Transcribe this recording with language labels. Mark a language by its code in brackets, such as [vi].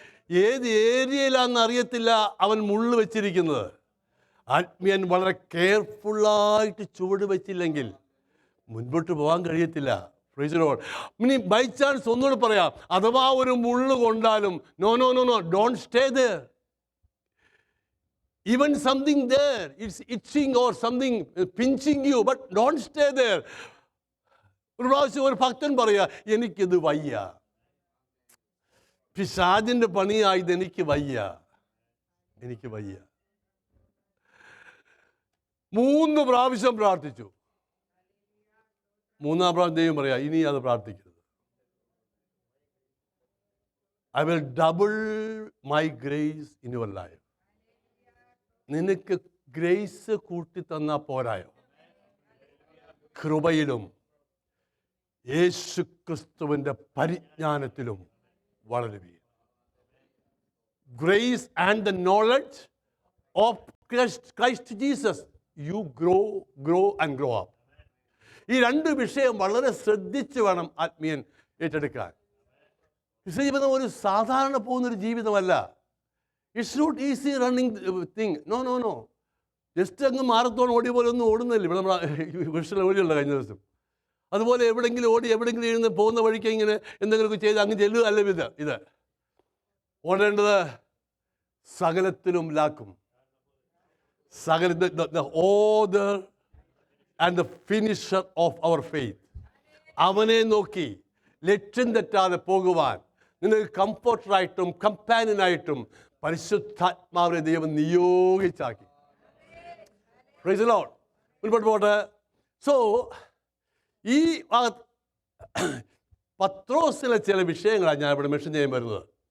[ml] ഏത് ഏരിയയിലാണെന്ന് അറിയത്തില്ല അവൻ മുള്ളു വെച്ചിരിക്കുന്നത്. ആത്മീയൻ വളരെ കെയർഫുള്ളായിട്ട് ചുവട് വെച്ചില്ലെങ്കിൽ മുൻപോട്ട് പോകാൻ കഴിയത്തില്ല. [en] Praise the Lord. [ml] ഇനി ബൈ ചാൻസ് ഒന്നുകൂടെ പറയാം, അഥവാ ഒരു മുള്ളു കൊണ്ടാലും [en] No no no no don't stay there. Even something there, it's itching or something pinching you, but don't stay there. [ml] ഒരു പ്രാവശ്യം ഒരു ഭക്തൻ പറയാ, എനിക്കിത് വയ്യ, പിശാചിന്റെ പണിയായത് എനിക്ക് വയ്യ, എനിക്ക് വയ്യ. 3 പ്രാവശ്യം പ്രാർത്ഥിച്ചു. 3-ാം പ്രാവശ്യം ദൈവം പറയാ, ഇനി അത് പ്രാർത്ഥിക്കരുത്. [en] I will double my grace in your life. [ml] നിനക്ക് ഗ്രേസ് കൂട്ടി തന്നാ പോരായോ? കൃപയിലും യേശു ക്രിസ്തുവിൻ്റെ പരിജ്ഞാനത്തിലും വളരുവീൻ. [en] Grace and the knowledge of Christ Jesus, you grow and grow up. [ml] ഈ 2 വിഷയം വളരെ ശ്രദ്ധിച്ച് വേണം ആത്മീയൻ ഏറ്റെടുക്കാൻ. ജീവിതം ഒരു സാധാരണ പോകുന്നൊരു ജീവിതമല്ല. [en] It's not easy running thing. [ml] No no no just അങ്ങ് മാരത്തോൺ ഓടിയ പോലെ ഒന്നും ഓടുന്നില്ല. ഇവിടെ നമ്മൾ വിഷയം ഓടിയുള്ള കഴിഞ്ഞ ദിവസം. അതുപോലെ എവിടെയെങ്കിലും ഓടി എവിടെയെങ്കിലും ഇരുന്ന് പോകുന്ന വഴിക്ക് ഇങ്ങനെ എന്തെങ്കിലുമൊക്കെ ചെയ്ത് അങ്ങ് ചെല്ലുക അല്ല. ഇത് ഓടേണ്ടത് സകലത്തിലും ലാക്കും. [en] the author and the finisher of our faith. [ml] അവനെ നോക്കി ലക്ഷ്യം തെറ്റാതെ പോകുവാൻ നിങ്ങൾക്ക് കംഫർട്ടറായിട്ടും കമ്പാനിയനായിട്ടും പരിശുദ്ധാത്മാവിനെ ദൈവം നിയോഗിച്ചാക്കി. [en] Praise the Lord. [ml] മുൻപോട്ട് പോട്ടെ. സോ ഈ പത്രോസിലെ ചില വിഷയങ്ങളാണ് ഞാൻ ഇവിടെ മെൻഷൻ ചെയ്യാൻ വരുന്നത്.